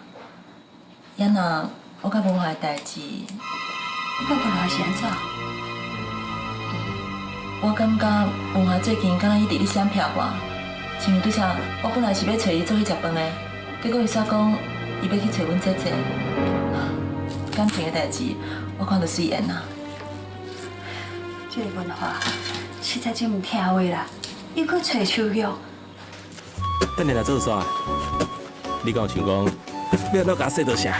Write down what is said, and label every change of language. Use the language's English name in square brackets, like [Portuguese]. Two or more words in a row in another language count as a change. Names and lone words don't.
[Min Nan Chinese] 也若我甲文华的代志，我文华是安怎？我感觉文华最近敢若一直咧闪瞟我，像拄则我本来是要找伊做去食饭的，结果伊煞讲伊要去找阮姐姐。感情的代志，我看着随缘啊。这个文华实在真唔听话啦，又搁找秋玉。等下来做啥？你敢有想讲要哪甲说到啥？